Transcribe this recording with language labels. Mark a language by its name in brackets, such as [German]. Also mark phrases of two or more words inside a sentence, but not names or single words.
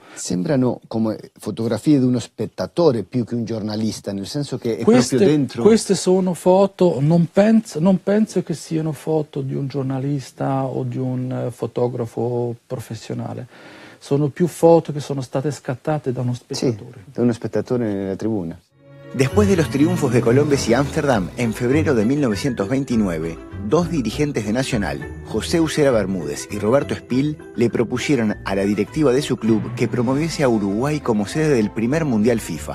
[Italian] Sembrano come fotografie di uno spettatore più che un giornalista, nel senso che è proprio dentro... Queste sono foto, non penso che siano foto di un giornalista o di un fotografo professionale. Sono più foto che sono state scattate da uno spettatore. [Spanish] Sí, de un espectador en la tribuna. Después de los triunfos de Colombes y Ámsterdam, en febrero de 1929, 2 dirigentes de Nacional, José Usera Bermúdez y Roberto Espil, le propusieron a la directiva de su club que promoviese a Uruguay como sede del primer Mundial FIFA.